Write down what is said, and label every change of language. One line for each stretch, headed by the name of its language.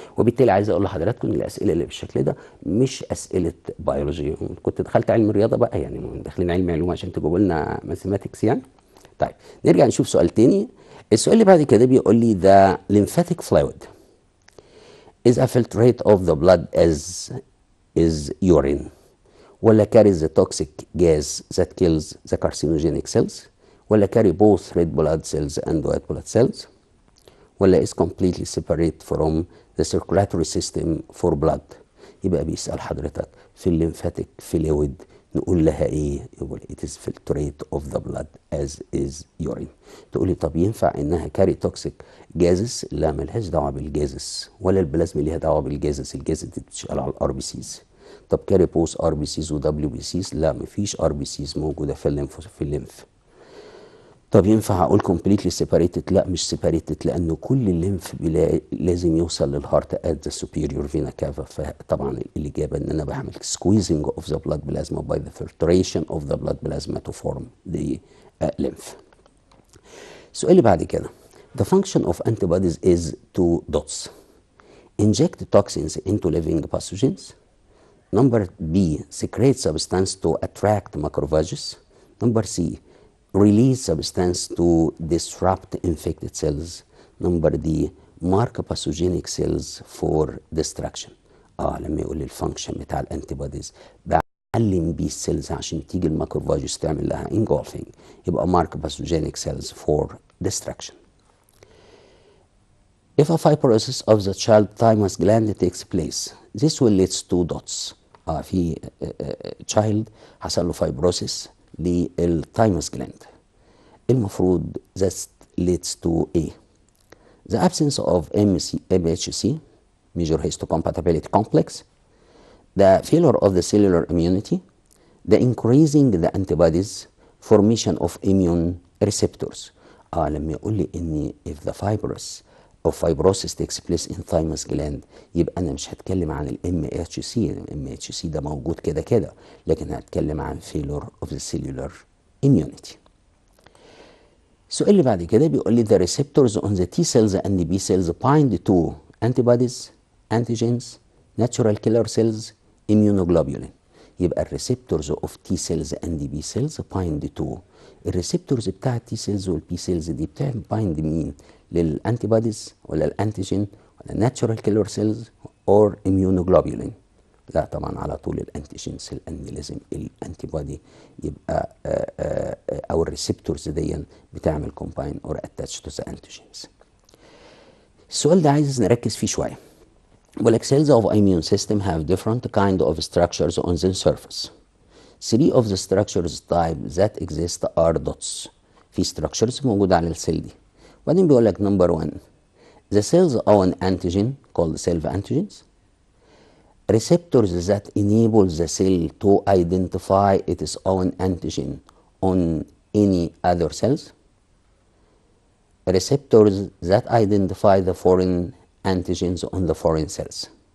Arabic: وبالتالي عايز اقول لحضراتكم ان الاسئله اللي بالشكل ده مش اسئله بيولوجي. كنت دخلت علم الرياضه بقى، يعني داخلين علم علوم عشان تجيبوا لنا ماثيماتكس يعني. طيب نرجع نشوف سؤال تاني.
English: السؤال اللي بعد كده بيقول لي the lymphatic fluid is a filtrate of the blood as is urine, ولا carries the toxic gas that kills the carcinogenic cells, ولا carry both red blood cells and white blood cells, ولا is completely separate from the circulatory system for blood.
Arabic: يبقى بيسأل حضرتك في الليمفاتيك فلويد نقول لها ايه؟ يقول
English: it is filtrate of the blood as is urine.
Arabic: تقول لي طب ينفع انها
English: Carry toxic gases?
Arabic: لا، ملهاش دعوه بالجازس، ولا البلازما ليها دعوه بالجازس. الجازس دي بتشتغل على الار بي سيز. طب
English: carry both R B Cs
Arabic: ودبليو بي سيز؟ لا، مفيش ار بي سيز موجوده في الليمف. طب ينفع اقول
English: completely separated؟
Arabic: لا، مش separated، لانه كل الليمف لازم يوصل للهارت
English: at the superior vena cava.
Arabic: فطبعا الاجابه ان انا بعمل
English: squeezing of the blood plasma by the filtration of the blood plasma to form the lymph.
Arabic: السؤال اللي بعد كده
English: the function of antibodies is to dots inject toxins into living pathogens. Number B, secrete substance to attract macrophages. Number C, release substance to disrupt infected cells. Number D, mark pathogenic cells for destruction.
Arabic: لما يقول لي الفانكشن بتاع الانتيبوديز بعلم بيه السيلز عشان تيجي الماكروفاجز تعمل لها engulfing، يبقى
English: mark pathogenic cells for destruction. If a fibrosis of the child thymus gland takes place, this will lead to dots. في child
Arabic: حصل له
English: fibrosis
Arabic: للثايموس جلاند، المفروض
English: that leads to A, the absence of MHC major histocompatibility complex, the failure of the cellular immunity, the increasing the antibodies formation of immune receptors.
Arabic: لما يقول لي ان
English: if the fibrosis takes place in thymus gland،
Arabic: يبقى انا مش هتكلم عن الام اتش سي، الام اتش سي ده موجود كده كده، لكن هتكلم عن
English: failure of the cellular immunity.
Arabic: السؤال اللي بعد كده بيقول لي
English: the receptors on the T cells and B cells bind to antibodies, antigens, natural killer cells, immunoglobulin.
Arabic: يبقى
English: الريسبتورز of T cells and B cells bind to.
Arabic: الريسبتورز بتاع التي سيلز والبي سيلز دي بايند مين؟ للانتي بوديز ولا الانتيجين ولا ناتشورال كيلر سيلز اور اميونوجلوبولين؟ لا طبعا على طول الانتيجينز، لان لازم الانتي بودي يبقى او الريسبتورز دي بتعمل
English: Combine or attach to the antigens.
Arabic: السؤال ده عايز نركز فيه شويه. بيقول لك
English: cells of immune system have different kind of structures on the surface. Three of the structures type that exist are dots.
Arabic: في structures موجودة على السيل دي. وبعدين بيقول لك
English: number one the cells own antigen called self antigens. Receptors that enable the cell to identify its own antigen on any other cells. Receptors that identify the foreign antigens on the foreign cells.